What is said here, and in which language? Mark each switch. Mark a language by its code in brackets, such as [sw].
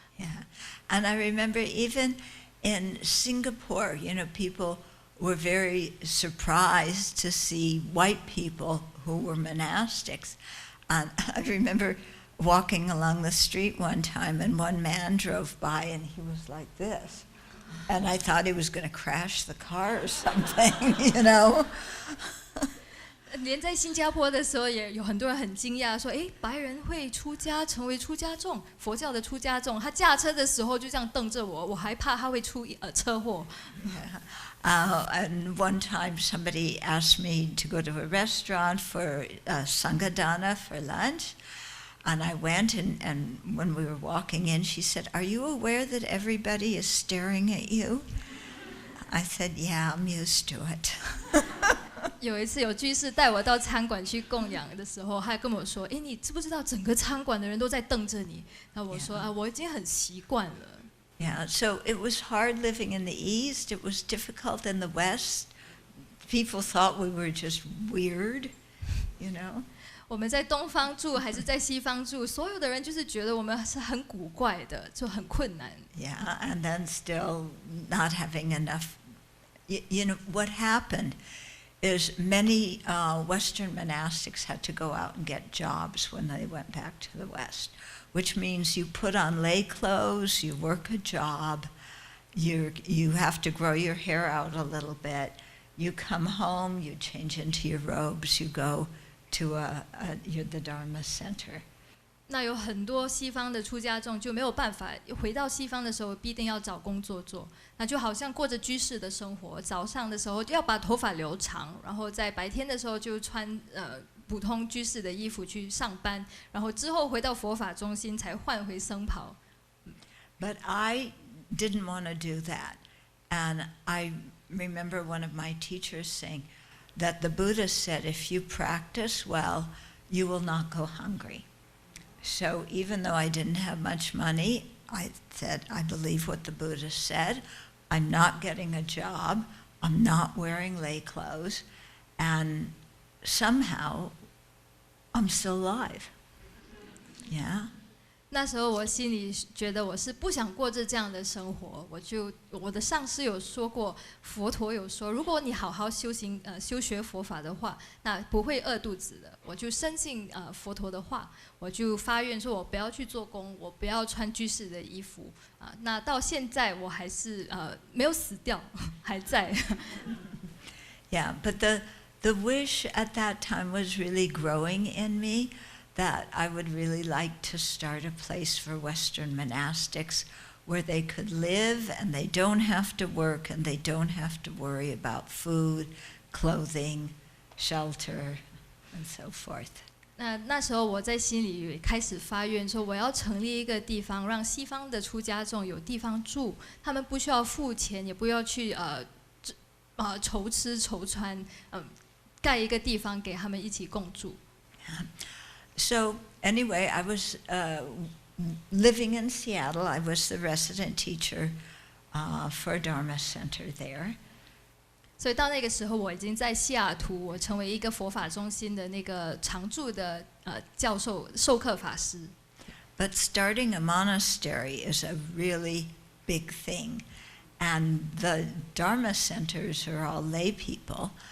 [en] Yeah, and I remember even in Singapore, people were very surprised to see white people who were monastics. And I remember walking along the street one time, and one man drove by, and he was like this. And I thought he was going to crash the car or something, you know. [zh] 连在新加坡的时候，也有很多人很惊讶，说：“哎，白人会出家，成为出家众，佛教的出家众。他驾车的时候就这样瞪着我，我还怕他会出车祸。” [en] And one time somebody asked me to go to a restaurant for Sanghadana for lunch. And I went, and when we were walking in, she said, "Are you aware that everybody is staring at you?" I said, "Yeah, I'm used to it." [zh] 有一次有居士带我到餐馆去供养的时候，他跟我说：“哎，你知不知道整个餐馆的人都在瞪着你？” 然后我说：“我已经很习惯了。” [en] Yeah, so it was hard living in the East. It was difficult in the West. People thought we were just weird, you know. [zh] 我们在东方住还是在西方住，所有的人就是觉得我们是很古怪的，就很困难。 [en] Yeah, and then still not having enough. You know, what happened is many Western monastics had to go out and get jobs when they went back to the West, which means you put on lay clothes, you work a job, you have to grow your hair out a little bit, you come home, you change into your robes, you go to the Dharma center. [zh] 那有很多西方的出家众就没有办法回到西方的时候，必定要找工作做。那就好像过着居士的生活，早上的时候要把头发留长，然后在白天的时候就穿普通居士的衣服去上班，然后之后回到佛法中心才换回僧袍。 [en] But I didn't want to do that, and I remember one of my teachers saying that the Buddha said, if you practice well, you will not go hungry. So even though I didn't have much money, I said, I believe what the Buddha said. I'm not getting a job. I'm not wearing lay clothes. And somehow, I'm still alive. Yeah. [zh] 那时候我心里觉得我是不想过这样的生活，我的上师有说过，佛陀有说，如果你好好修学佛法的话，那不会饿肚子的。我就深信佛陀的话，我就发愿说我不要去做工，我不要穿居士的衣服啊。那到现在我还是没有死掉，还在。 [en] Yeah, but the wish at that time was really growing in me, that I would really like to start a place for Western monastics where they could live and they don't have to work and they don't have to worry about food, clothing, shelter, and so forth. [zh] 那时候我在心里开始发愿说，我要成立一个地方，让西方的出家众有地方住，他们不需要付钱，也不要去愁吃愁穿，盖一个地方给他们一起共住。 [en] So anyway, I was living in Seattle. I was the resident teacher for a Dharma center there. [zh] 所以到那个时候，我已经在西雅图，我成为一个佛法中心的那个常驻的教授授课法师。 [en] But starting a monastery is a really big thing, and the Dharma centers are all lay people.